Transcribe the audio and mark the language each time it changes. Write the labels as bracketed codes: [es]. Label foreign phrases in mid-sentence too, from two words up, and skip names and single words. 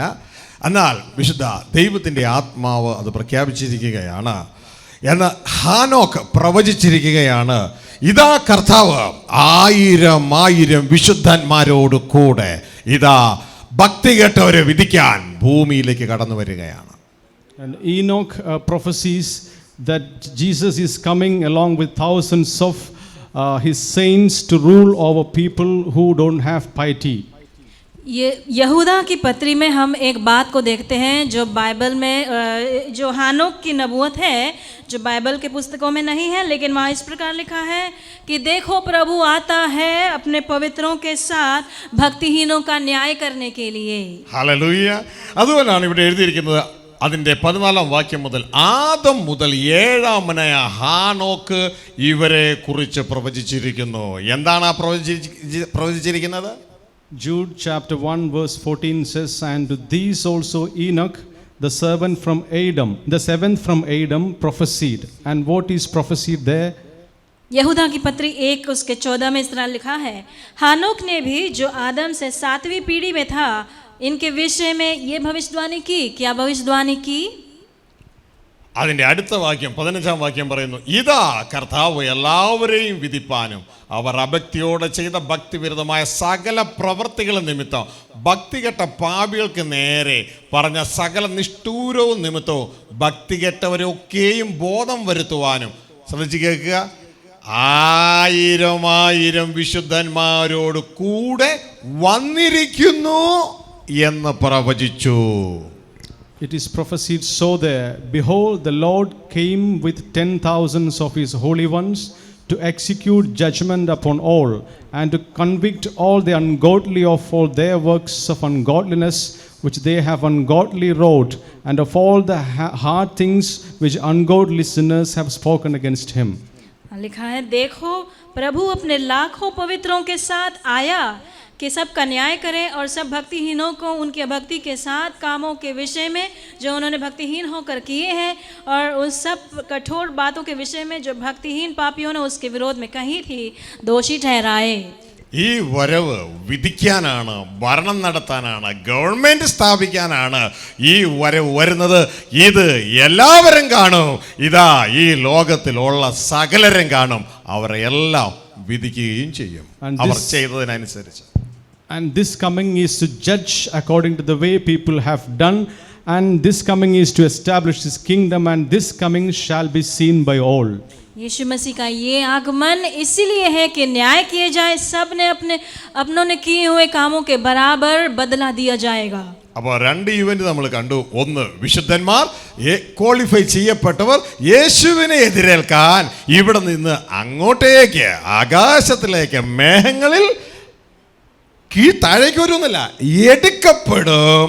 [ml] എന്നാൽ വിശുദ്ധ ദൈവത്തിൻ്റെ ആത്മാവ് അത് പ്രഖ്യാപിച്ചിരിക്കുകയാണ്. എന്ന് ഹാനോക്ക് പ്രവചിച്ചിരിക്കുകയാണ്, ഇതാ കർത്താവ് 1000 വിശുദ്ധന്മാരോട് കൂടെ ഇതാ ഭക്തി കേട്ടവരെ വിധിക്കാൻ ഭൂമിയിലേക്ക് കടന്നു വരികയാണ്. [en] And Enoch prophesies that Jesus is coming along with thousands of his saints to rule over people who don't have piety. [hi] ये यहूदा की पत्री में हम एक बात को देखते हैं जो बाइबल में जो हानोक की नबूवत है, जो बाइबल के पुस्तकों में नहीं है, लेकिन वहाँ इस प्रकार लिखा है कि देखो प्रभु आता है अपने पवित्रों के साथ भक्तिहीनों का न्याय करने के लिए। [ml] ഹല്ലേലൂയ. അതുകൊണ്ടാണ് ഇവിടെ എഴുതിയിരിക്കുന്നത്, അതിൻ്റെ 14-ാം വാക്യം മുതൽ, ആദം മുതൽ 7-ാമനായ ഹാനോക്ക് ഇവരെ കുറിച്ച് പ്രവചിച്ചിരിക്കുന്നു. എന്താണ് ആ പ്രവചിച്ചിരിക്കുന്നത്? [en] Jude chapter 1 verse 14 says, and to these also Enoch, the servant from Adam, the 7th from Adam, prophesied. And what is prophesied there? [hi] यहूदा की पत्री 1 उसके 14 में इस तरह लिखा है, हानोक ने भी जो आदम से 7वीं पीढ़ी में था इनके विषय में ये भविष्यवाणी की। क्या भविष्यवाणी की? [ml] അതിൻ്റെ അടുത്ത വാക്യം 15-ാം വാക്യം പറയുന്നു, ഇതാ കർത്താവ് എല്ലാവരെയും വിധിപ്പാനും അവർ അഭക്തിയോടെ ചെയ്ത ഭക്തിവിരുദ്ധമായ സകല പ്രവൃത്തികൾ നിമിത്തം ഭക്തികെട്ട പാപികൾക്ക് നേരെ പറഞ്ഞ സകല നിഷ്ഠൂരവും നിമിത്തവും ഭക്തികെട്ടവരൊക്കെയും ബോധം വരുത്തുവാനും, ശ്രദ്ധിച്ച് കേൾക്കുക, 1000 വിശുദ്ധന്മാരോട് കൂടെ വന്നിരിക്കുന്നു എന്ന് പ്രവചിച്ചു. [en] It is prophesied so there, behold, the Lord came with 10,000s of his holy ones to execute judgment upon all and to convict all the ungodly of all their works of ungodliness which they have ungodly wrought, and of all the hard things which ungodly sinners have spoken against him. [hi] लिखा है, देखो प्रभु अपने लाखों पवित्रों के साथ आया, कि सबका न्याय करें और सब भक्तिहीनों को उनकी अभक्ति के साथ कामों के विषय में जो उन्होंने भक्तिहीन होकर किए हैं और उन सब कठोर बातों के विषय में जो भक्तिहीन पापियों ने उसके विरोध में कही थी दोषी ठहराए। [ml] ഈ വരവ് വിധിക്കാനാണ്, ഭരണം നടത്താനാണ്, ഗവൺമെന്റ് സ്ഥാപിക്കാനാണ് ഈ വരവ് വരുന്നത്. ഇത് എല്ലാവരും കാണും. ഇതാ ഈ ലോകത്തിലുള്ള സകലരും കാണും. അവരെ എല്ലാം വിധിക്കുകയും ചെയ്യും അവർ ചെയ്തതിനനുസരിച്ച്. [en] And this coming is to judge according to the way people have done, and this coming is to establish his kingdom, and this coming shall be seen by all. [hi] यीशु मसीह का ये आगमन इसीलिए है कि न्याय किए जाए, सब ने अपनों ने किए हुए कामों के बराबर बदला दिया जाएगा. [ml] അപ്പോൾ രണ്ട് ഇവന്റ് നമ്മൾ കണ്ടു. ഒന്ന്, വിശുദ്ധന്മാർ ക്വാളിഫൈ ചെയ്യപ്പെട്ടവർ യേശുവിനെ എതിരേൽക്കാൻ ഇവിടെ നിന്ന് അങ്ങോട്ടേക്ക് ആകാശത്തിലേക്ക് മേഘങ്ങളിൽ താഴേക്ക് വരുന്നില്ല, എടുക്കപ്പെടും.